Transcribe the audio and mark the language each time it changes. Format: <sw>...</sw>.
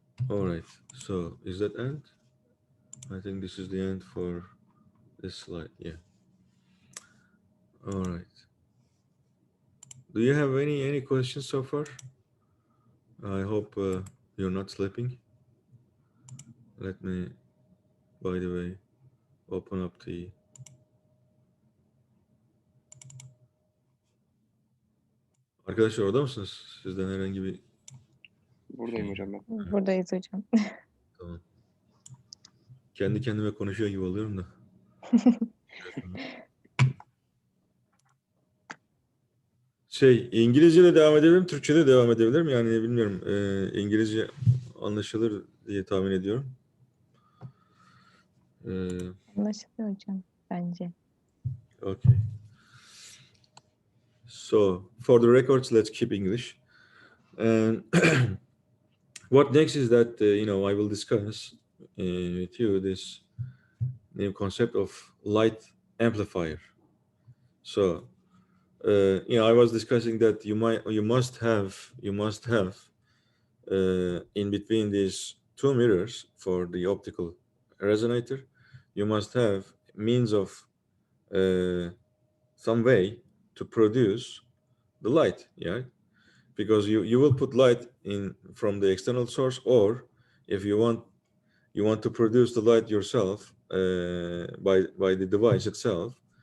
<en>All right. So is that end? I think this is the end for this slide. Yeah. All right. Do you have any questions so far? I hope you're not sleeping. Let me, by the way, open up the.</en> <tr>Arkadaşlar orada mısınız? Sizden herhangi bir Buradayım şey. hocam ben. Buradayız hocam. Tamam. Kendi kendime konuşuyor gibi oluyorum da. İngilizce de devam edebilirim, Türkçe de devam edebilirim. Yani bilmiyorum, İngilizce anlaşılır diye tahmin ediyorum. Anlaşılıyor hocam bence.</tr> <en>Okay. So, for the records, let's keep English. And what next is that, I will discuss with you this new concept of light amplifier. So, I was discussing that you must have in between these two mirrors for the optical resonator, you must have means of some way to produce the light, yeah, because you will put light in from the external source, or if you want to produce the light yourself by the device itself.</en>